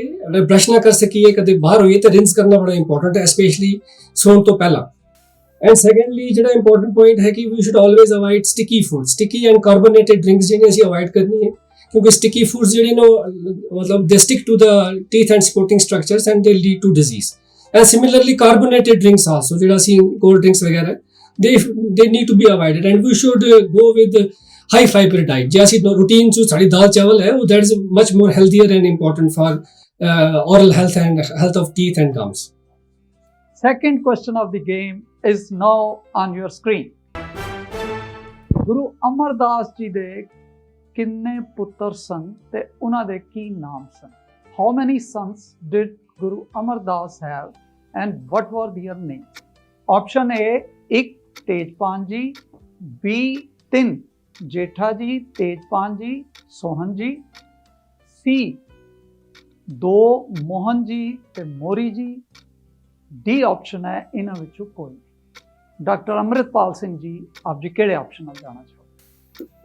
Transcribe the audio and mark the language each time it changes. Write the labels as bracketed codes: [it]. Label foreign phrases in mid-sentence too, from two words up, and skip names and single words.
[pa] ਅਗਰ ਬ੍ਰਸ਼ ਨਾ ਕਰ ਸਕੀਏ, ਕਦੇ ਬਾਹਰ ਹੋਈਏ ਤਾਂ ਰਿੰਸ ਕਰਨਾ ਬੜਾ ਇੰਪੋਰਟੈਂਟ ਹੈ, ਸਪੈਸ਼ਲੀ ਸੌਣ ਤੋਂ ਪਹਿਲਾਂ। [en] And secondly ਜਿਹੜਾ important point [pa] ਹੈ ਕਿ [en] we should always avoid sticky food, sticky and carbonated drinks [pa] ਜਿਹੜੀਆਂ ਅਸੀਂ ਅਵਾਇਡ ਕਰਨੀ ਹੈ, ਕਿਉਂਕਿ [en] sticky foods [pa] ਜਿਹੜੇ ਨੇ ਮਤਲਬ [en] they stick to the teeth and supporting structures and they lead to disease. And similarly, carbonated drinks also, [pa] ਜਿਹੜਾ ਅਸੀਂ [en] cold drinks ਵਗੈਰਾ, they need to be avoided, and we should go with high fiber diet। [pa] ਜੇ ਅਸੀਂ routine ਚ ਸਾਡੀ ਦਾਲ ਚਾਵਲ ਹੈ, [en] that is much more healthier and important for oral health and health of teeth and gums। Second question of the game is now on your screen। [pa] ਗੁਰੂ ਅਮਰਦਾਸ ਜੀ ਦੇ ਕਿੰਨੇ ਪੁੱਤਰ ਸਨ ਤੇ ਉਹਨਾਂ ਦੇ ਕੀ ਨਾਮ ਸਨ? [en] How many sons did Guru Amardas have and what were their names? [pa] Option A 1 ਤੇਜਪਾਨ ਜੀ, B 3 ਜੇਠਾ ਜੀ, ਤੇਜਪਾਨ ਜੀ, ਸੋਹਨ ਜੀ, C 2 ਮੋਹਨ ਜੀ ਤੇ ਮੋਰੀ ਜੀ, D ਆਪਸ਼ਨ ਹੈ ਇਹਨਾਂ ਵਿੱਚੋਂ ਕੋਈ। ਡਾਕਟਰ ਅੰਮ੍ਰਿਤਪਾਲ ਸਿੰਘ ਜੀ, ਆਪ ਜੀ ਕਿਹੜੇ ਆਪਸ਼ਨ ਨਾਲ ਜਾਣਾ ਚਾਹੋਗੇ?